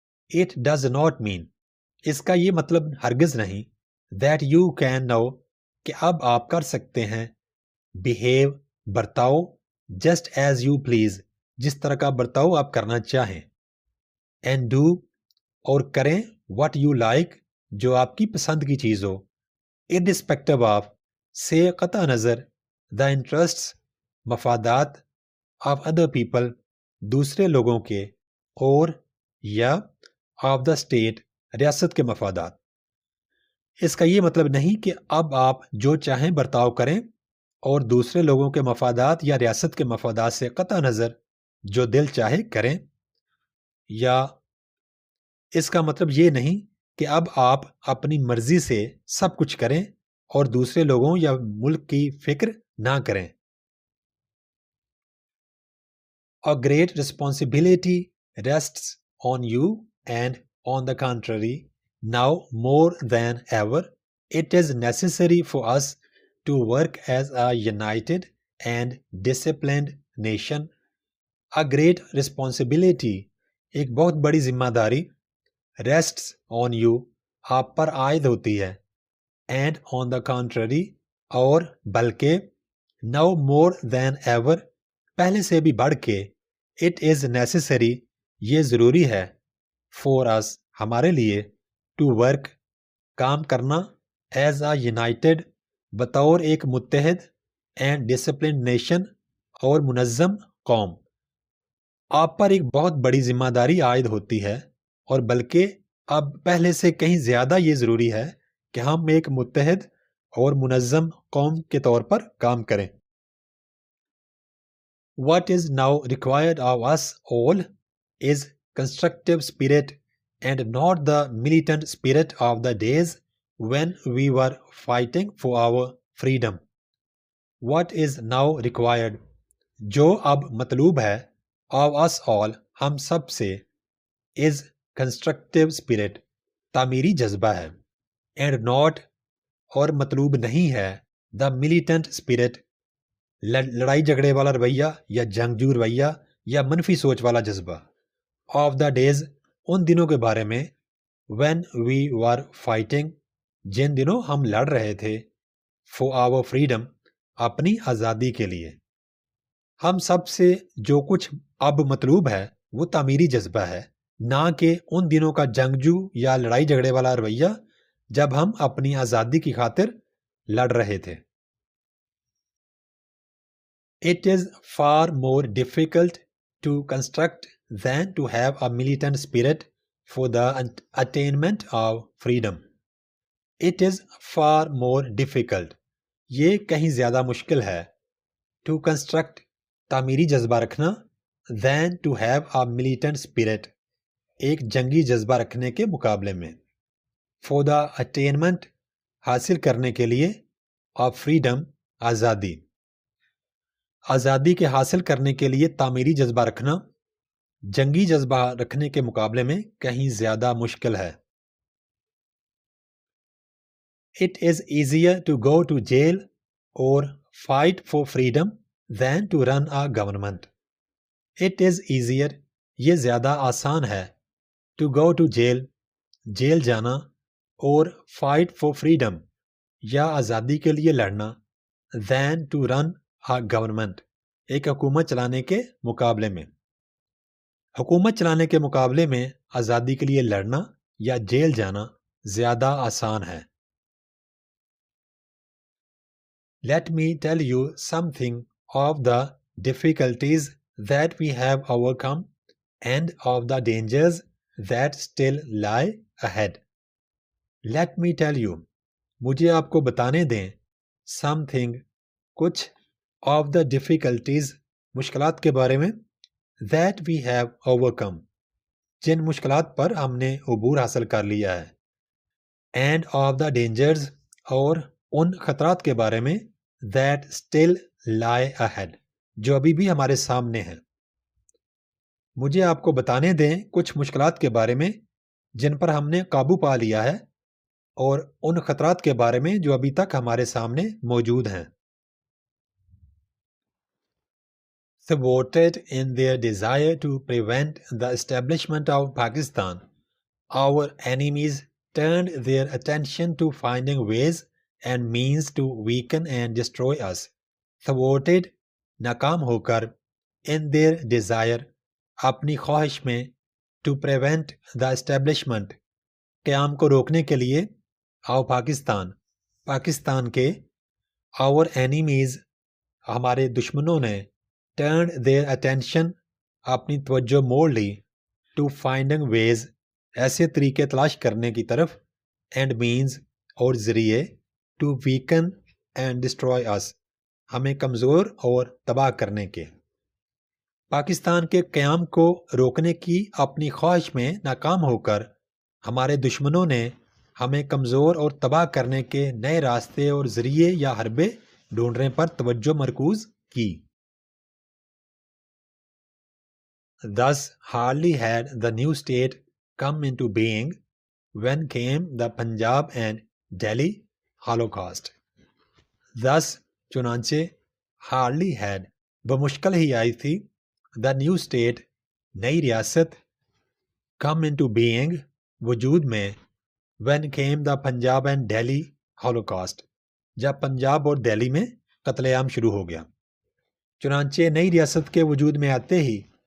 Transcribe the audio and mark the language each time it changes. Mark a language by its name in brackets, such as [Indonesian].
[English] It does not mean [Urdu] اس کا یہ مطلب ہرگز نہیں [English] that you can now [Urdu] کہ اب آپ کر سکتے ہیں [English] behave [Urdu] برتاؤ [English] just as you please [Urdu] جس طرح کا برتاؤ آپ کرنا چاہیں [English] and do [Urdu] اور کریں [English] what you like [Urdu] جو آپ کی پسند کی چیز ہو [English] irrespective of [Urdu] سے قطع نظر [English] the interests [Urdu] مفادات [English] of other people [Urdu] دوسرے لوگوں کے اور یا [English] of the state [Urdu] ریاست کے مفادات. اس کا یہ مطلب نہیں کہ اب آپ جو چاہیں برتاؤ کریں اور دوسرے لوگوں کے مفادات یا ریاست کے مفادات سے قطع نظر جو دل چاہے کریں, یا اس کا مطلب یہ نہیں کہ اب آپ اپنی مرضی سے سب کچھ کریں اور دوسرے لوگوں یا ملک کی فکر نہ کریں. [English] A great responsibility rests on you and on the contrary, now more than ever, it is necessary for us to work as a united and disciplined nation. A great responsibility [Urdu] ایک بہت بڑی ذمہ داری [English] rests on you [Urdu] آپ پر عائد ہوتی ہے [English] and on the contrary [Urdu] اور بلکہ [English] now more than ever [Urdu] پہلے سے بھی بڑھ کے [English] it is necessary [Urdu] یہ ضروری ہے [English] for us [Urdu] ہمارے لیے [English] to work [Urdu] کام کرنا [English] as a united [Urdu] بطور ایک متحد [English] and disciplined nation [Urdu] اور منظم قوم. آپ پر ایک بہت بڑی ذمہ داری عائد ہوتی ہے اور بلکہ اب پہلے سے کہیں زیادہ یہ ضروری ہے کہ ہم ایک متحد اور منظم قوم کے طور پر کام کریں. [English] What is now required of us all is constructive spirit and not the militant spirit of the days when we were fighting for our freedom. What is now required [Urdu] جو اب مطلوب ہے [English] of us all [Urdu] ہم سب سے [English] is constructive spirit [Urdu] تعمیری جذبہ ہے [English] and not [Urdu] اور مطلوب نہیں ہے [English] the militant spirit [Urdu] لڑائی جھگڑے والا رویہ یا جنگجو رویہ یا منفی سوچ والا جذبہ [English] of the days [Urdu] ان دنوں کے بارے میں [English] when we were fighting [Urdu] جن دنوں ہم لڑ رہے تھے [English] for our freedom [Urdu] اپنی آزادی کے لیے. ہم سب سے جو کچھ اب مطلوب ہے وہ تعمیری جذبہ ہے نہ کہ ان دنوں کا جنگجو یا لڑائی جھگڑے والا رویہ جب ہم اپنی آزادی کی خاطر لڑ رہے تھے. [English] It is far more difficult to construct than to have a militant spirit for the attainment of freedom. It is far more difficult. [Urdu] یہ کہیں زیادہ مشکل ہے [English] to construct [Urdu] تعمیری جذبہ رکھنا [English] than to have a militant spirit [Urdu] ایک جنگی جذبہ رکھنے کے مقابلے میں [English] for the attainment [Urdu] حاصل کرنے کے لیے [English] of freedom [Urdu] آزادی. آزادی کے حاصل کرنے کے لیے تعمیری جذبہ رکھنا جنگی جذبہ رکھنے کے مقابلے میں کہیں زیادہ مشکل ہے. [English] It is easier to go to jail or fight for freedom than to run a government. It is easier [Urdu] یہ زیادہ آسان ہے [English] to go to jail [Urdu] jail جانا اور [English] fight for freedom [Urdu] یا آزادی کے لیے لڑنا [English] than to run a government [Urdu] ایک حکومت چلانے کے مقابلے میں. حکومت چلانے کے مقابلے میں آزادی کے لیے لڑنا یا جیل جانا زیادہ آسان ہے. [English] Let me tell you something of the difficulties that we have overcome and of the dangers that still lie ahead. Let me tell you [Urdu] مجھے آپ کو بتانے دیں [English] something [Urdu] کچھ [English] of the difficulties [Urdu] مشکلات کے بارے میں [English] that we have overcome [Urdu] جن مشکلات پر ہم نے عبور حاصل کر لیا ہے [English] and of the dangers [Urdu] اور ان خطرات کے بارے میں [English] that still lie ahead [Urdu] جو ابھی بھی ہمارے سامنے ہیں. مجھے آپ کو بتانے دیں کچھ مشکلات کے بارے میں جن پر ہم نے قابو پا لیا ہے اور ان خطرات کے بارے میں جو ابھی تک ہمارے سامنے موجود ہیں. [English] Thwarted in their desire to prevent the establishment of Pakistan, our enemies turned their attention to finding ways and means to weaken and destroy us. Thwarted [Urdu] ناکام ہو کر [English] in their desire [Urdu] اپنی خواہش میں [English] to prevent the establishment [Urdu] قیام کو روکنے کے لیے [English] of [Urdu] پاکستان کے [English] our enemies [Urdu] ہمارے دشمنوں نے [English] turned their attention [Urdu] اپنی توجہ موڑ لی [English] to finding ways [Urdu] ایسے طریقے تلاش کرنے کی طرف [English] and means [Urdu] اور ذریعے [English] to weaken and destroy us [Urdu] ہمیں کمزور اور تباہ کرنے کے. پاکستان کے قیام کو روکنے کی اپنی خواہش میں ناکام ہو کر ہمارے دشمنوں نے ہمیں کمزور اور تباہ کرنے کے نئے راستے اور ذریعے یا حربے ڈھونڈنے پر توجہ مرکوز کی. [English] Thus hardly had the new state come into being when came the Punjab and Delhi Holocaust. Thus [Urdu] چنانچہ [English] hardly had [Urdu] بمشکل ہی آئی تھی [English] the new state [Urdu] نئی ریاست [English] come into being [Urdu] وجود میں [English] when came the Punjab and Delhi Holocaust [Urdu] جب پنجاب اور دہلی میں قتل عام شروع ہو گیا. چنانچہ نئی ریاست کے وجود میں آتے ہی